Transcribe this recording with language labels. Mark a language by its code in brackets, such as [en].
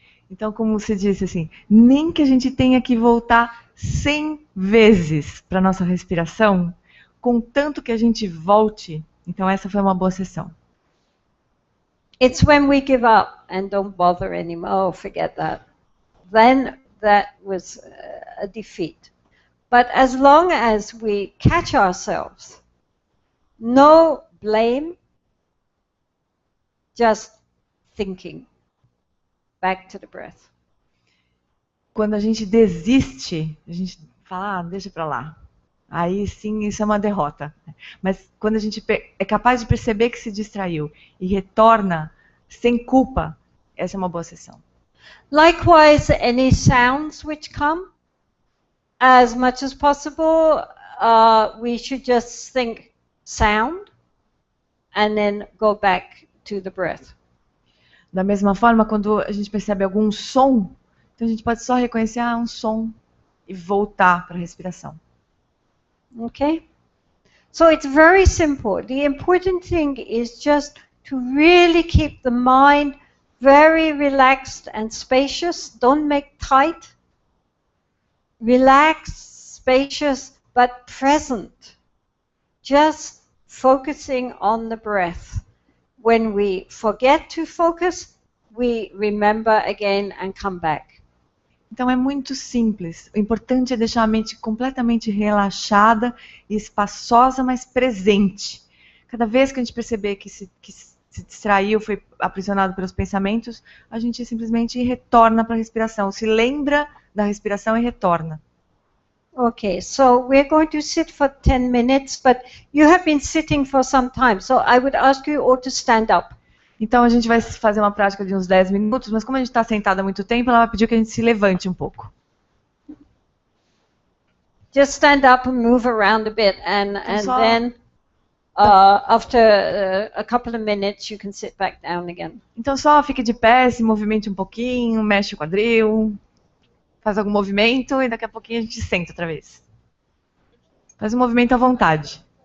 [pt] Então, como você disse assim, nem que a gente tenha que voltar 100 vezes para nossa respiração, contanto que a gente volte, então essa foi uma boa sessão. [en] It's when we give up and don't bother anymore, oh, forget that. Then that was a defeat. But as long as we catch ourselves, no blame, just thinking. Back to the breath. [pt] Quando a gente desiste, a gente fala, deixa pra lá. Aí sim, isso é uma derrota. Mas quando a gente é capaz de perceber que se distraiu e retorna sem culpa, essa é uma boa sessão. [en] Likewise, any sounds which come, as much as possible, we should just think sound and then go back to the breath. [pt] Da mesma forma, quando a gente percebe algum som, então a gente pode só reconhecer um som e voltar para a respiração. [en] Okay? So it's very simple. The important thing is just to really keep the mind very relaxed and spacious. Don't make tight. Relaxed, spacious, but present. Just focusing on the breath. When we forget to focus, we remember again and come back. [pt] Então é muito simples. O importante é deixar a mente completamente relaxada e espaçosa, mas presente. Cada vez que a gente perceber que se distraiu, foi aprisionado pelos pensamentos, a gente simplesmente retorna para a respiração. Se lembra da respiração e retorna. [en] Okay, so we're going to sit for 10 minutes, but you have been sitting for some time, so I would ask you all to stand up. [pt] Então a gente vai fazer uma prática de uns 10 minutos, mas como a gente está sentada há muito tempo, ela vai pedir que a gente se levante um pouco. [en] Just stand up and move around a bit, and then after a couple of minutes you can sit back down again. [pt] Então só fique de pé, se movimente um pouquinho, mexe o quadril, faz algum movimento e daqui a pouquinho a gente senta outra vez. Faz um movimento à vontade.